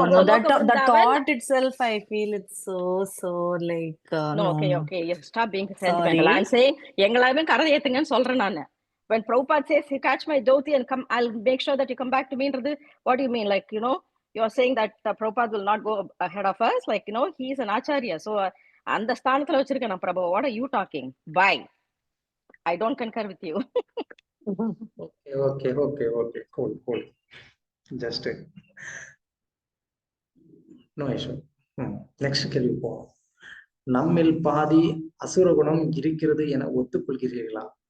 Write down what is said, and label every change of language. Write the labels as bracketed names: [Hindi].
[English] That thought itself, I feel it's so like no. Okay. You stop being sentimental. I'm saying [Tamil] எங்களாமே கரை ஏத்துங்கன்னு சொல்றேன் நானு. [English] When Prabhupada says, catch my dhoti and come, I'll make sure that you come back to me. What do you mean? Like, you're saying that Prabhupada will not go ahead of us. Like, he is an acharya. [Tamil] So, அந்த ஸ்தானத்துல வச்சிருக்கேன் நான் பிரபு. [English] What are you talking? Bye. I don't concur with you. Okay. Cool. Just no issue. [Tamil] Next கேள்வி போவோம். நம்மில் பாதி அசுர குணம் இருக்கிறது என ஒத்துக்கொள்கிறீர்களா?